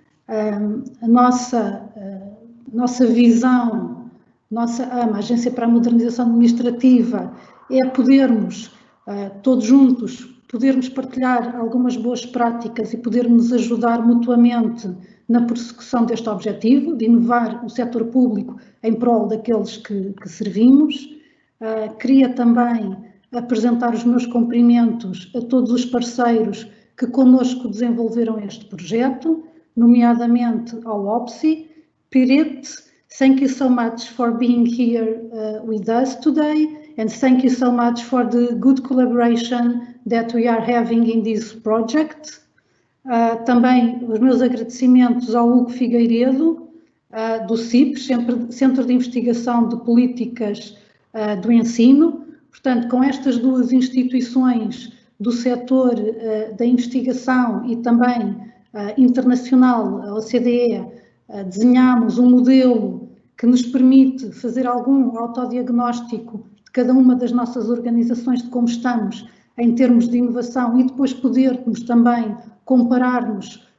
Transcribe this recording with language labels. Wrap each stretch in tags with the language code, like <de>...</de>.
<pt>A nossa visão, a Agência para a Modernização Administrativa, é podermos, todos juntos, podermos partilhar algumas boas práticas e podermos ajudar mutuamente na persecução deste objetivo, de inovar o setor público em prol daqueles que servimos. Queria também apresentar os meus cumprimentos a todos os parceiros que connosco desenvolveram este projeto, nomeadamente ao OPSI.</pt> <en>Pirete, thank you so much for being here with us today, and thank you so much for the good collaboration that we are having in this project.</en> <pt>Também os meus agradecimentos ao Hugo Figueiredo, do CIPES, Centro de Investigação de Políticas do Ensino. Portanto, com estas duas instituições do setor da investigação e também internacional, a OCDE, desenhámos um modelo que nos permite fazer algum autodiagnóstico de cada uma das nossas organizações, de como estamos em termos de inovação, e depois podermos também compararmos</pt>